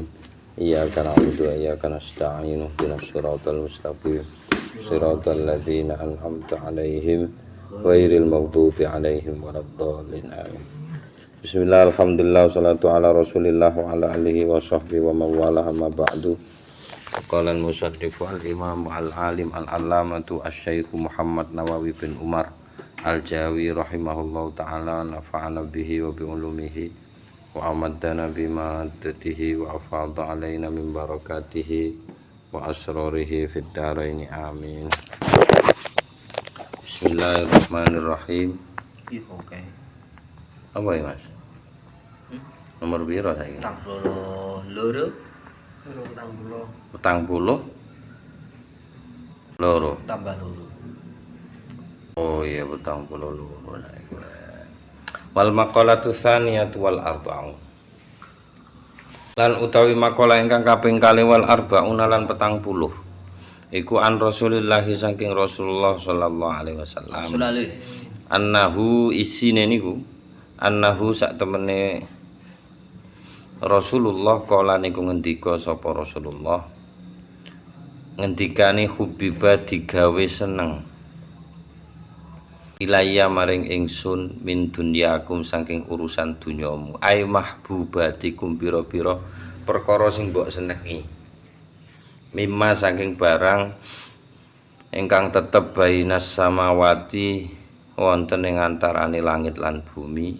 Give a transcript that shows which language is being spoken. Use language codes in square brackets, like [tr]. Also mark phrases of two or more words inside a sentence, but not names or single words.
[ar] إياك نعبد وإياك نستعين اهدنا الصراط المستقيم. صراط الذين أنعمت عليهم غير المغضوب عليهم ولا الضالين. آمين بسم الله الحمد لله الصلاة على رسول الله وعلى آله وصحبه وموالاه أما بعد. قال المصدق الإمام العالم العلامة الشيخ محمد نووي بن عمر الجاوي رحمه الله تعالى نفعنا به وبعلومه وأمدنا بمدته وأفاض علينا من بركاته وأسراره في الدارين. Amin. Bismillahirrahmanirrahim. [jv] Oke. Apa ya, Mas? Nomor piro saiki? 42 petang puluh loro tambah loro. Oh iya, petang puluh loro. [ar] والمقالة الثانية والأربعون. [jv] Lan utawi maqalah ingkang kaping 2 [ar] والأربعون [jv] lan petang puluh iku [ar] عن رسول الله [jv] saking Rasulullah [ar] صلى الله عليه وسلم. [jv] Annahu isine niku annahu sak temene Rasulullah kala niku ngendika sapa Rasulullah, ngendikane hubiba digawe seneng ilayya maring ingsun [ar] من دنياكم [jv] saking urusan dunyamu, [ar] أي محبوباتكم [jv] pira-pira perkara sing mbok senengi, mimma saking barang ingkang tetep [ar] بين السماوات [jv] wonten ing antarané langit lan bumi.